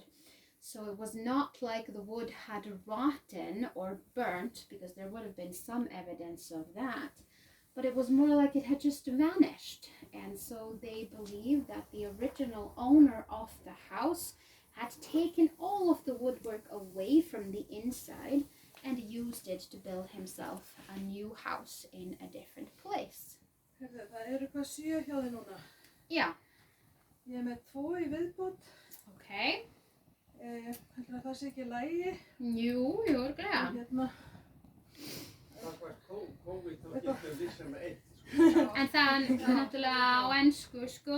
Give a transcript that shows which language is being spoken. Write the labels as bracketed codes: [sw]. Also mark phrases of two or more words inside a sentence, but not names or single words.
[en] So it was not like the wood had rotten or burnt, because there would have been some evidence of that, but it was more like it had just vanished. And so they believe that the original owner of the house had taken all of the woodwork away from the inside and used it to build himself a new house in a different place. [is] Það eru hvað 7 hjá þið núna. Já. Ég með 2 í viðbót. Okay. Heldur það sé ekki í lagi? Jú, örugglega. Hérna. Það var COVID þá getur við sem 1. En það er náttúrulega á ensku, sko.